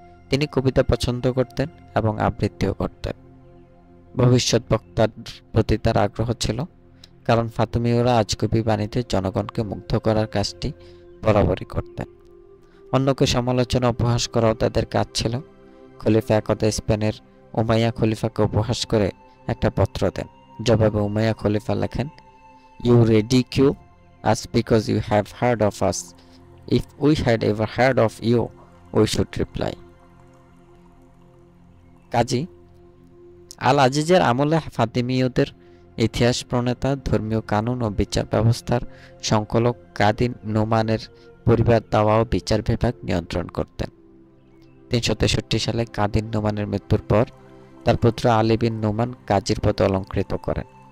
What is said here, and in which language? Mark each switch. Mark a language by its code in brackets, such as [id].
[bn] তিনি কবিতা পছন্দ করতেন এবং আবৃত্তিও করতেন। ভবিষ্যৎ বক্তার প্রতি তার আগ্রহ ছিল, কারণ ফাতিমীয়রা আজগুবি বাণীতে জনগণকে মুগ্ধ করার কাজটি বরাবরই করতেন। অন্যকে সমালোচনা উপহাস করাও তাদের কাজ ছিল। খলিফা একদা স্পেনের উমাইয়া খলিফাকে উপহাস করে একটা পত্র দেন। জবাবে উমাইয়া খলিফা লেখেন, [en] "You ridicule us because you have heard of us. If we had ever heard of you, we should reply." [bn] কাজী আল আজিজের আমলে ফাতিমীয়দের ইতিহাস প্রণেতা, ধর্মীয় কানুন ও বিচার ব্যবস্থার সংকলক কাজী নোমানের পরিবার দাওয়া ও বিচার বিভাগ নিয়ন্ত্রণ করতেন। 363 সালে কাজী নোমানের মৃত্যুর পর তার পুত্র আলী বিন নোমান কাজীর পদ অলঙ্কৃত করেন।